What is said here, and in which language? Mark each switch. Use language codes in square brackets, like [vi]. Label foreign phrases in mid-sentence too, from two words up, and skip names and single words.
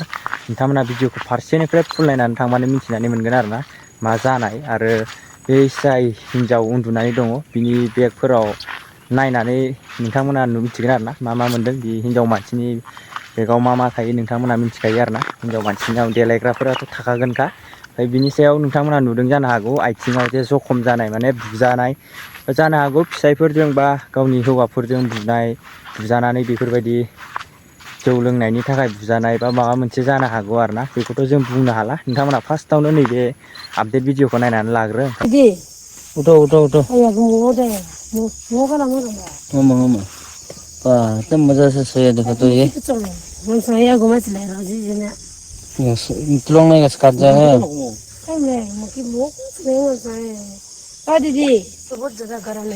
[brx] नोंथांमोना भिडिअखौ फारसेनिफ्राय फुल नायनानै थांबानो मिथिनानै मोनगोन आरोना मा जानाय आरो बे जाय हिन्जाव उन्दुनानै दङ बिनि बेगफोराव नायनानै नोंथांमोना मिथिगोन आरोना मा मोन्दों बे हिन्जाव मानसिनि बेगाव मा थायो नोंथांमोना मिथिखायो आरोना हिन्जाव मानसिनाव देलायग्राफोराथ' थाखागोनखा ओमफ्राय बिनि सायाव नोंथांमोना नुदों जानो हागौ आथिङाव जे जखम जानाय माने बुजानाय जानो हागौ फिसाइफोरजों बा गावनि हौवाफोरजों बुजानानै बेफोरबायदि जौ लोंनायनि थाखाय बुजानाय बा माबा मोनसे जानो हागौ आरोना बेखौथ' जों बुंनो हाला नोंथांमोना फार्स्टआवनो नैबे आपडेट भिडिअखौ नायनानै लाग्रो [hi] उठो उठो उठो मम्मा एकदम मजा से सोया देखो तो ये तुलंग नहीं इसका जा है दीदी बहुत ज्यादा गर्म है